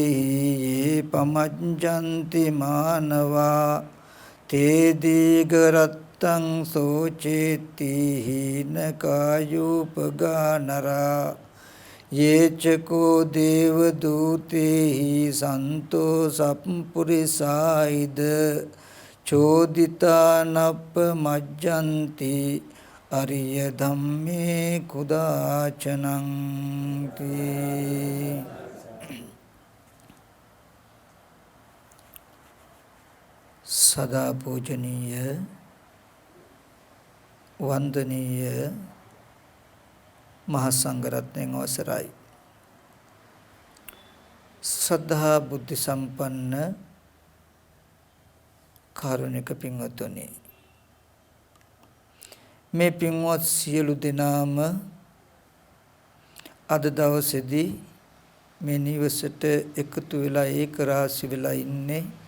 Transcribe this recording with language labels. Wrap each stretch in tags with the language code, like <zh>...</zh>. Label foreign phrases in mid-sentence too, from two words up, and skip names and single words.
<pi>යේ පමජ්ජන්ති මානවා තේ දීගරත්තං සෝචේති හීන කායුපගානරා යේචකෝ දේව දූතේ සන්තෝ සප්පුරිසායිද චෝදිතානප්ප මජ්ජන්ති අරිය ධම්මේ කුදාචනං</pi> <si>සදා පූජනීය වන්දනීය මහා සංඝරත්නයන් අවසරයි සද්ධා බුද්ධ සම්පන්න කාරුණික පින්වත්නි මේ පින්වත් සියලු දෙනාම අද දවසේදී මේ නිවසට එකතු වෙලා ඒක රාශි වෙලා ඉන්නේ</si>